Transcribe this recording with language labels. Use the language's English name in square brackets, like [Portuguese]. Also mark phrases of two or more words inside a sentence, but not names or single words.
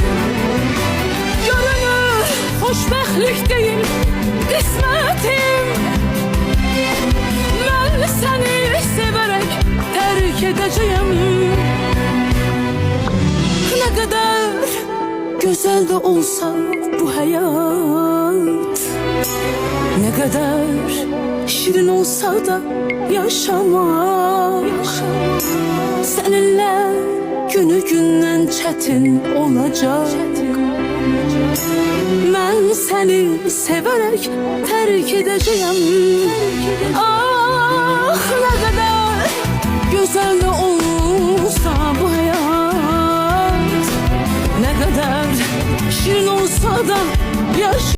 [Azerbaijani] Görünür xoşbəxtlik deyil qismətim. Mən səni sevərək tərk edəcəyəm. Nə qədər gözəl də olsa bu həyat, [Turkish] ne kadar şirin olsa da yaşamak, seninle günü gündən çətin olacak. [Azerbaijani] Mən səni sevərək tərk edəcəyəm. Ah, [Turkish] ne kadar güzel de olsa bu hayat, ne kadar şirin olsa da yaşamak.